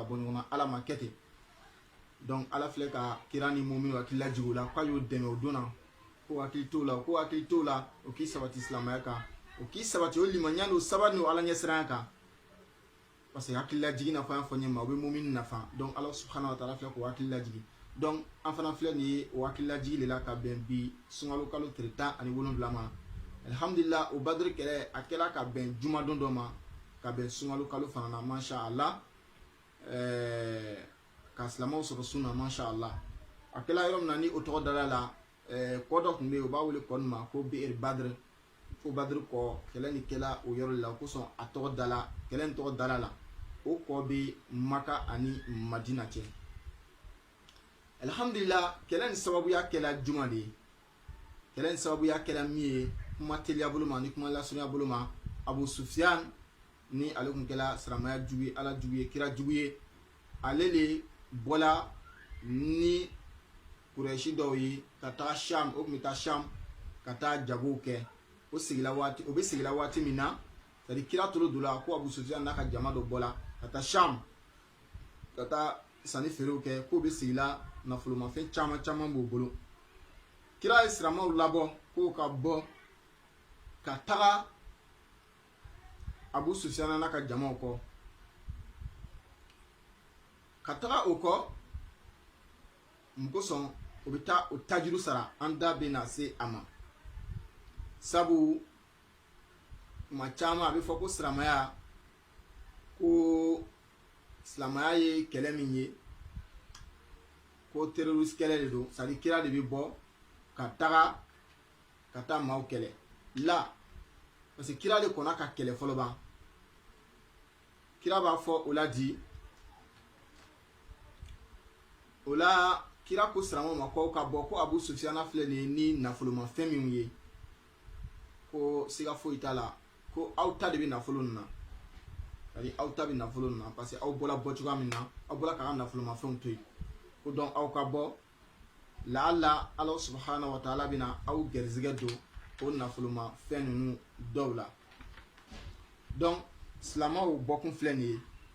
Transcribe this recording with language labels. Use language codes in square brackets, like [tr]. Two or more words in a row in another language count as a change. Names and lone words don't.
[bm] bɔ ɲɔgɔn na Ala ma kɛ ten donc Ala filɛ ka kira ni mu'minu hakili lajigin o la k'a y'o dɛmɛ o don na ko hakili t'o la o k'i sabati silamɛya kan o k'i sabati o limaniya n'o sabari n'o Ala ɲɛsiranya kan [fr] parce que [bm] hakili lajigin nafa y'a fɔ ɲɛ ma o bɛ mu'minu nafa donc Ala [ar] سبحانه وتعالى [bm] filɛ k'o hakili lajigin donc an fana filɛ nin ye o hakili lajigin de la ka bɛn bi sunkalo kalo tile 17 ma alhamdulillah o badiri kɛlɛ a kɛra ka bɛn juma don dɔ ma ka bɛn sunkalo kalo fana na [ar] ما شاء الله [bm] ka silamɛw sɔrɔ sunna [ar] ما شاء الله [bm] a kɛra yɔrɔ min na ni o tɔgɔ dara la kɔ dɔ tun bɛ yen u b'a wele kɔ nin ma ko bi'r badr fo badr kɔ kɛlɛ ni kɛla o yɔrɔ la kosɔn a tɔgɔ dala kɛlɛ ni tɔgɔ dala la o kɔ bɛ Maka ani Madina cɛ alhamdulillah kɛlɛ ni sababuya kɛla juma de ye kɛlɛ ni sababuya kɛla min ye kuma teliya bolo ma ni kuma lasurunya bolo ma Abu Sufyan ni ale kun kɛla silamɛya jugu ye Ala jugu ye kira jugu ye ale de bɔla ni Kurɛshi dɔw ye ka taa Sham o kun bɛ taa Sham ka taa jagow kɛ o bɛ sigila waati min na [fr] c'est à dire [bm] kira tolo don la ko Abu Sufyan n'a ka jama dɔ bɔla ka taa Sham ka taa sanni feerew kɛ k'o bɛ sigila nafolomafɛn caman b'o bolo kira ye silamɛw labɔ k'o ka bɔ ka taga Abu Sufyan n'a ka jamaw kɔ ka taga o kɔ mun kosɔn o bɛ taa o tajiru sara an da bɛ na se a ma sabu kuma caman a bɛ fɔ ko silamɛya ye kɛlɛ min ye ko terroriste kɛlɛ de don [fr] c'est à dire [bm] kira de bɛ bɔ ka taa maaw kɛlɛ la [fr] parce que [bm] kira de kɔnna ka kɛlɛ fɔlɔ ban kira b'a fɔ o la di o la kira ko silamɛw ma k'aw ka bɔ ko Abu Sufyan filɛ nin ye ni nafolomafɛn minnu ye ko siga foyi t'a la ko aw ta de bɛ nafolo nin na [fr] c'est à dire [bm] aw ta bɛ nafolo nin na [fr] parce que [bm] aw bɔla bɔ cogoya min na aw bɔla k'a ka nafolomafɛnw to yen ko donc aw ka bɔ laala Ala [ar] سبحانه وتعالى [bm] bɛna aw gɛrɛsigɛ don o nafolomafɛn ninnu dɔw la donc silamɛw bɔkun filɛ nin ye